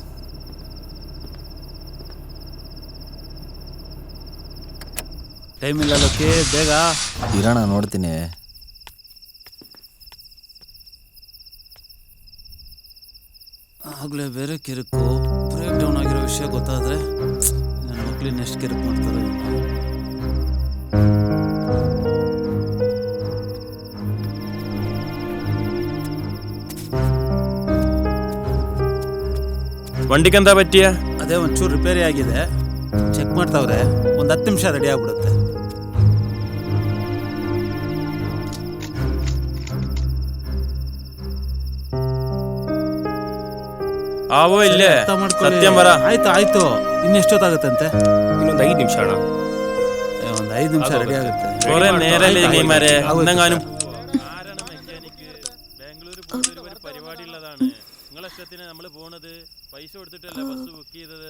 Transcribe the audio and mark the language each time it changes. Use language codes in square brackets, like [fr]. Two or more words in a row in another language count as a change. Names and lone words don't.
[kn] ಟೈಮ್ ಇಲ್ಲ ಲೋಕಿ, ಬೇಗ ಇರೋಣ, ನೋಡ್ತೀನಿ. ಆಗಲೇ ಬೇರೆ ಕಿರುಕು, [en] break down [kn] ಆಗಿರೋ ವಿಷಯ ಗೊತ್ತಾದರೆ ನನ್ನ ಮಕ್ಳಿನ ಎಷ್ಟು ಕಿರುಕು ಮಾಡ್ತಾರೆ. [ml] വണ്ടിക്കെന്താ പറ്റിയ? [kn] ಅದೇ ಒಂಚೂರು ರಿಪೇರಿ ಆಗಿದೆ, ಚೆಕ್ ಮಾಡ್ತಾವ್ರೆ. ಒಂದು 10 ನಿಮಿಷ ರೆಡಿ ಆಗ್ಬಿಡುತ್ತೆ. ಆವೋ ಇಲ್ಲೇ ಸತ್ಯಂ ಬರ. ಆಯ್ತು ಇನ್ನೆಷ್ಟೊತ್ತಾಗುತ್ತಂತೆ? ಇನ್ನೊಂದು 5 ನಿಮಿಷ ಅಣ್ಣ. ಒಂದು 5 ನಿಮಿಷ ರೆಡಿ ಆಗುತ್ತೆ. [ml] പരിപാടി ഉള്ളതാണ്. നിങ്ങളെ ഇഷ്ടത്തിന് നമ്മൾ പോണത്. പൈസ കൊടുത്തിട്ടല്ലേ [en] bus book [ml] ചെയ്തത്.